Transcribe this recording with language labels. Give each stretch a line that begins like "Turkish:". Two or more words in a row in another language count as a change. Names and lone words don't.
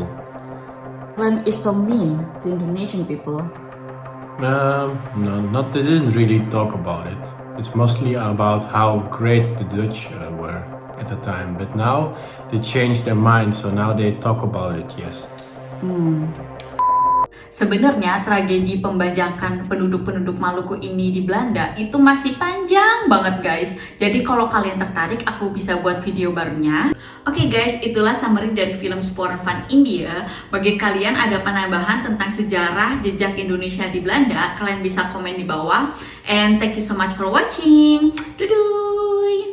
English: Netherlands is so mean to Indonesian people. No, they didn't really talk about it. It's mostly about how great the Dutch were at the time. But now they changed their mind, so now they talk about it, yes.
Indonesian: Sebenarnya tragedi pembajakan penduduk-penduduk Maluku ini di Belanda itu masih panjang banget guys. Jadi kalau kalian tertarik, aku bisa buat video barunya. Oke guys, itulah summary dari film Sporen van India. Bagi kalian ada penambahan tentang sejarah jejak Indonesia di Belanda, kalian bisa komen di bawah.
English: And thank you so much for watching. Duduy!